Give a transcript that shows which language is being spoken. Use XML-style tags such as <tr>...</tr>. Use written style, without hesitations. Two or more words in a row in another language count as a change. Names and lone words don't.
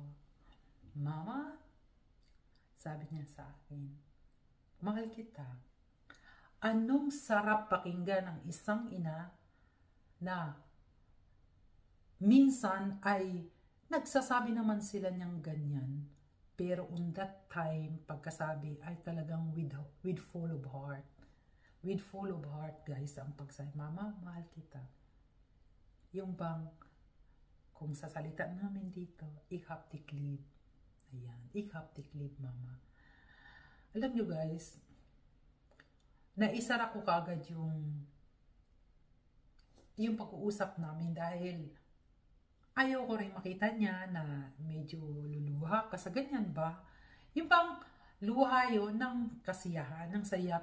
<tl>Mama, sabi niya sa akin, mahal kita. Anong sarap pakinggan ng isang ina na minsan ay nagsasabi naman sila niyang ganyan.</tl> <en>Pero on that time,</en> <tl>pagkasabi ay talagang</tl> <en>with full of heart. With full of heart,</en> <tl>guys, ang pagsabi, Mama, mahal kita. Yung bang, kung sa salita namin dito,</tl> <de>ik hab dich lieb. Ayan, ik hab dich lieb,</de> <tl>Mama. Alam nyo, guys, naisara ko kagad yung pag-uusap namin dahil ayaw ko rin makita niya na medyo luluha. Kasi ganyan ba? Yung bang, luha yun ng kasiyahan, ng saya.</tl>